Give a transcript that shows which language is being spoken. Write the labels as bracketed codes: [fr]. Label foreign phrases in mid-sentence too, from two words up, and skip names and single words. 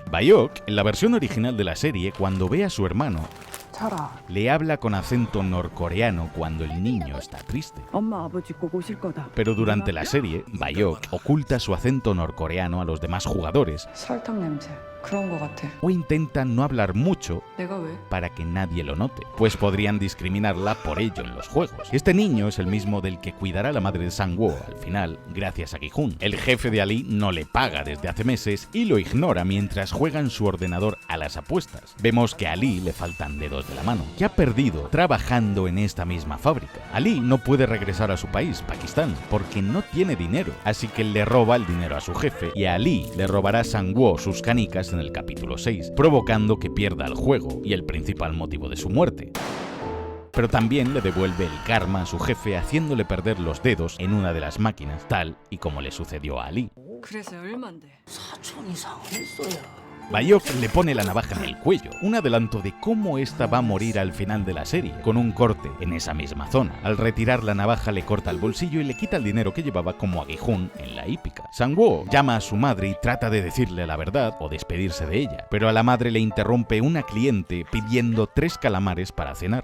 [es] Bayok, en la versión original de la serie, cuando ve a su hermano, le habla con acento norcoreano cuando el niño está triste. Pero durante la serie, Bayok oculta su acento norcoreano a los demás jugadores [ko] 그런 거 같아. [es] O intentan no hablar mucho [ko] 내가 왜? [es] para que nadie lo note, pues podrían discriminarla por ello en los juegos. Este niño es el mismo del que cuidará a la madre de Sang-woo al final, gracias a Gi-hun. El jefe de Ali no le paga desde hace meses y lo ignora mientras juega en su ordenador a las apuestas. Vemos que a Ali le faltan dedos de la mano, que ha perdido trabajando en esta misma fábrica. Ali no puede regresar a su país, Pakistán, porque no tiene dinero, así que le roba el dinero a su jefe y a Ali le robará Sang-woo sus canicas en el capítulo 6, provocando que pierda el juego y el principal motivo de su muerte. Pero también le devuelve el karma a su jefe haciéndole perder los dedos en una de las máquinas, tal y como le sucedió a Ali. [ko] 그래서 얼만데? [es] Bayok le pone la navaja en el cuello, un adelanto de cómo esta va a morir al final de la serie, con un corte en esa misma zona. Al retirar la navaja le corta el bolsillo y le quita el dinero que llevaba como a Gi-hun en la hípica. Sang-woo llama a su madre y trata de decirle la verdad o despedirse de ella, pero a la madre le interrumpe una cliente pidiendo 3 calamares para cenar.